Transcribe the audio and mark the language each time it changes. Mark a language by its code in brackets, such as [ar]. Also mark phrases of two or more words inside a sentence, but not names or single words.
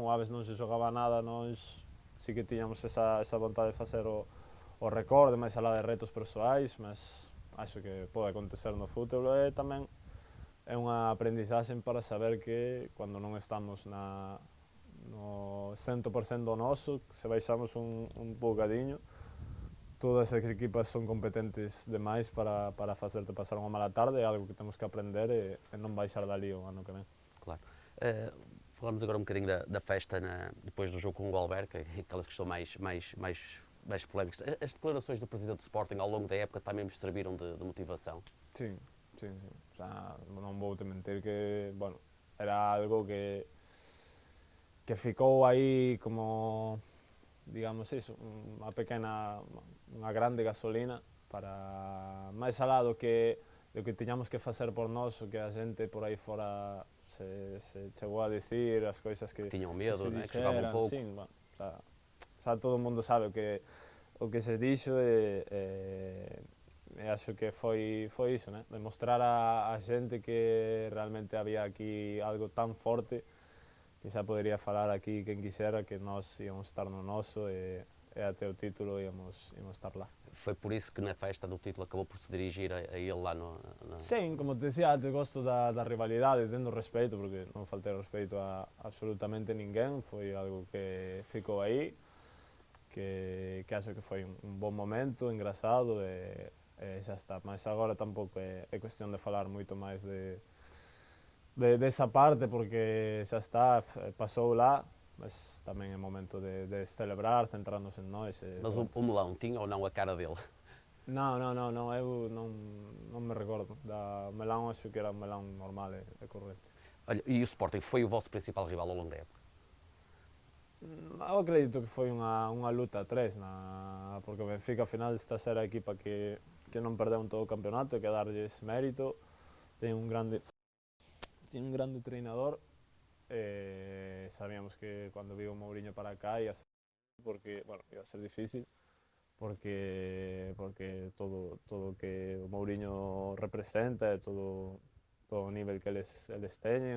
[gl] O Aves non se xogaba nada, nós sí que tiñamos esa vontade de facer o recorde, máis alá de retos persoais, [pt] mas acho que pode acontecer [gl] no fútbol e tamén é unha aprendizaxe para saber que cando non estamos no 100% do noso, se baixamos un bocadiño, todas as equipas son competentes demais para facerte pasar unha mala tarde, é algo que temos que aprender e non baixar dali o ano que ven. Claro. [pt] Falamos agora um bocadinho da festa depois do jogo com o Alberca, aquelas que são mais polémicas. As declarações do presidente do Sporting ao longo da época também me serviram de motivação? Sim. [es] O sea, [gl] non vou te mentir que, bueno, era algo que ficou aí como, digamos iso, unha grande gasolina para máis alá do que tiñamos que facer por nós, o que a xente por aí fora se chegou a dicir, [pt] as coisas que [gl] tiñan medo, que que xogaban pouco. Sí, bueno, todo o mundo sabe o que se dixo e acho que foi iso, né? Demostrar a xente que realmente había aquí algo tan forte que xa podería falar aquí quen quixera, que nós íamos estar no noso e até o título íamos estar lá. [pt] Foi por isso que na festa do título acabou por se dirigir a ele lá no... [gl] Sim, como te decía antes, [pt] gosto da rivalidade, tendo respeito, [gl] porque non faltei respeito a absolutamente ninguén, foi algo que ficou aí, que acho que foi un bon momento, engraçado, e xa está. Mas agora tampouco é cuestión de falar moito máis desa parte, porque xa está, pasou lá, mas tamén é momento de celebrar, centrarnos en nós. [pt] Mas o melão tinha ou não a cara dele? [gl] Non, eu non me recordo. Da melão, acho que era un melão normal e corrente. [pt] Olha, e o Sporting foi o vosso principal rival ao longo da época? [gl] Eu acredito que foi unha luta a tres, porque o Benfica ao final está a ser a equipa que non perdeu en todo o campeonato, hai que darlles mérito. Ten un grande treinador. Sabíamos que cando viu o Mourinho para cá ia a ser difícil, porque todo o que o Mourinho representa e todo o nivel que eles teñen.